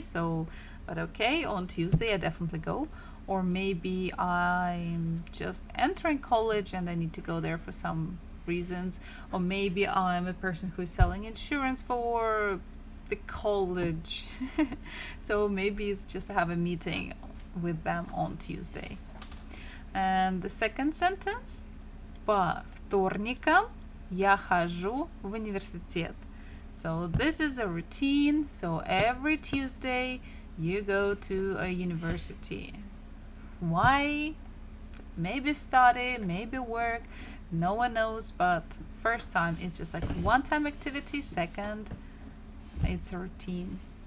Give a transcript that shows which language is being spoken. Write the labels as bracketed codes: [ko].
[en] So, but okay, on Tuesday I definitely go. Or maybe I'm just entering college and I need to go there for some reasons. Or maybe I'm a person who is selling insurance for the college. So maybe it's just to have a meeting with them on Tuesday. And the second sentence. [ru] По вторникам я хожу в университет. [en] So this is a routine. So every Tuesday you go to a university. Why? Maybe study, maybe work. No one knows, but first time it's just like one-time activity. Second, it's a routine.